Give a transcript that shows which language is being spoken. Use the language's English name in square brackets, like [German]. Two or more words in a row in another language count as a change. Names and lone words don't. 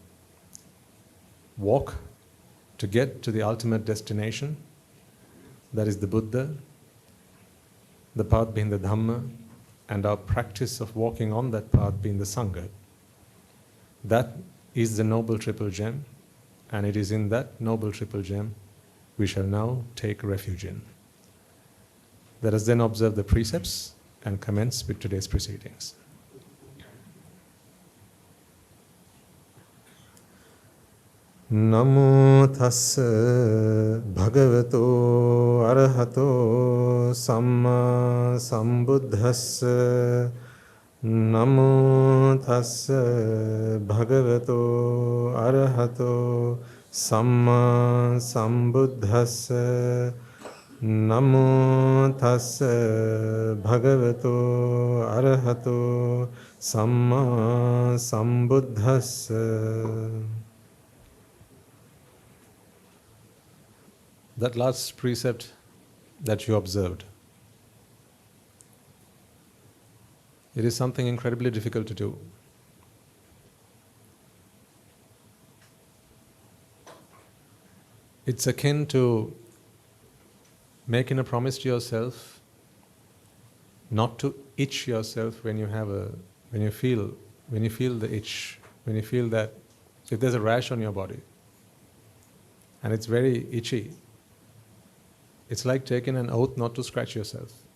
[English] walk to get to the ultimate destination, that is the Buddha, the path being the Dhamma, and our practice of walking on that path being the Sangha. That is the noble triple gem, and it is in that noble triple gem we shall now take refuge in. Let us then observe the precepts and commence with today's proceedings. [Pali] Namo tassa bhagavato arahato samma sambuddhassa. Namo tassa bhagavato arahato samma sambuddhassa. Namo tassa bhagavato arahato samma sambuddhassa. [English] That last precept that you observed, it is something incredibly difficult to do. It's akin to making a promise to yourself not to itch yourself when you feel the itch, when you feel that if there's a rash on your body and it's very itchy, it's like taking an oath not to scratch yourself.